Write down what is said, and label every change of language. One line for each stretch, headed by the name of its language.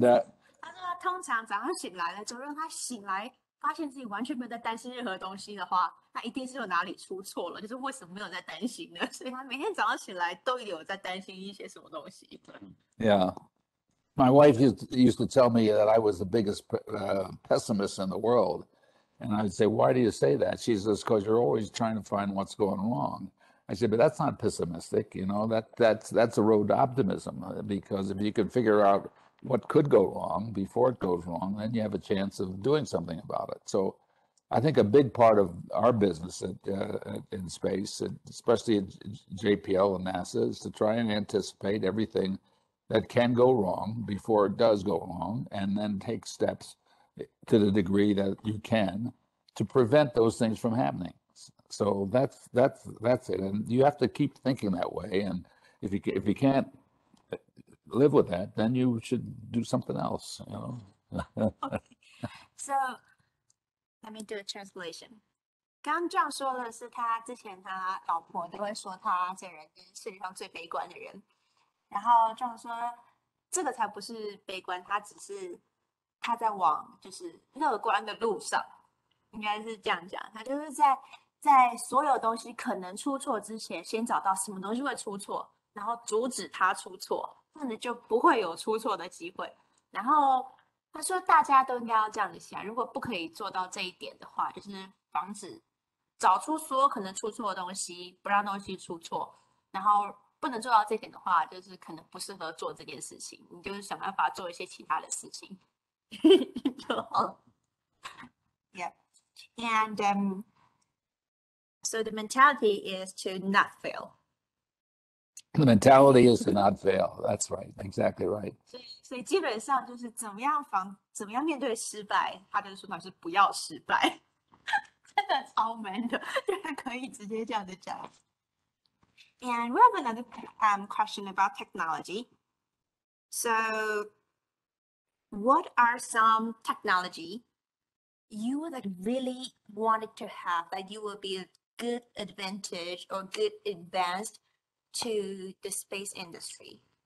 Chinese: 他说他通常早上醒来了之后，让他醒来发现自己完全没有在担心任何东西的话，那一定是有哪里出错了，就是为什么没有在担心呢？所以他每天早上醒来都有在担心一些什么东西。
English: yeah, my wife used to tell me that I was the biggest pessimist in the world, and I'd say, "Why do you say that?" She says, "Because you're always trying to find what's going wrong." I said, "But that's not pessimistic, you know. That's a road to optimism, because if you can figure out what could go wrong before it goes wrong, then you have a chance of doing something about it." So I think a big part of our business in space, especially at JPL and NASA, is to try and anticipate everything that can go wrong before it does go wrong, and then take steps to the degree that you can to prevent those things from happening. So that's it, and you have to keep thinking that way. And if you can't live with that, then you should do something else, you know. Okay. So let me do a translation.
Chinese: 刚刚这样说的是他之前他老婆都会说他这人是世界上最悲观的人，然后这样说这个才不是悲观，他只是他在往就是乐观的路上，应该是这样讲。他就是在所有东西可能出错之前，先找到什么东西会出错，然后阻止它出错，这样子就不会有出错的机会。然后他说大家都应该要这样子想，如果不可以做到这一点的话，就是防止找出所有可能出错的东西，不让东西出错。然后不能做到这一点的话，就是可能不适合做这件事情，你就是想办法做一些其他的事情就好了。
English: Yeah, and so the mentality is to not fail. The mentality is to not fail. That's right. Exactly right.
Chinese: 所以基本上就是怎么样面对失败，他的说法是不要失败，真的超 man 的，就是可以直接这样子讲。
English: And we have another question about technology. So, what are some technology you like really wanted to have that you will be a good advantage or good advanced to the space industry?